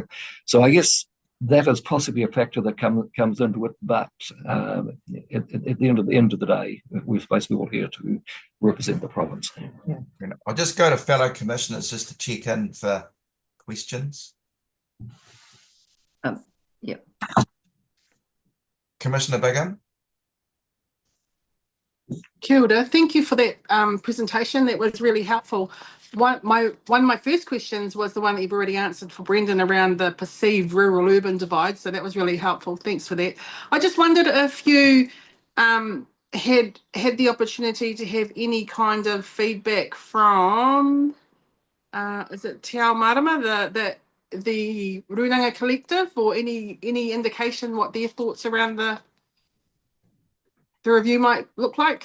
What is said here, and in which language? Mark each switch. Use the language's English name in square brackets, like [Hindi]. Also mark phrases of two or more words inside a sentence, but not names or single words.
[English] So I guess that is possibly a factor that comes into it, but at the end of the day, we're supposed to be all here to represent the province. Yeah. I'll just go to fellow commissioners just to check in for questions. Yeah. Commissioner Bigham. [Māori] Kia ora. [English] Thank you for that presentation. That was really helpful. One of my first questions was the one that you've already answered for Brendan around the perceived rural-urban divide. So that was really helpful. Thanks for that. I just wondered if you had the opportunity to have any kind of feedback from, is it Te Ao Marama, the Runanga Collective, or any indication what their thoughts around the review might look like?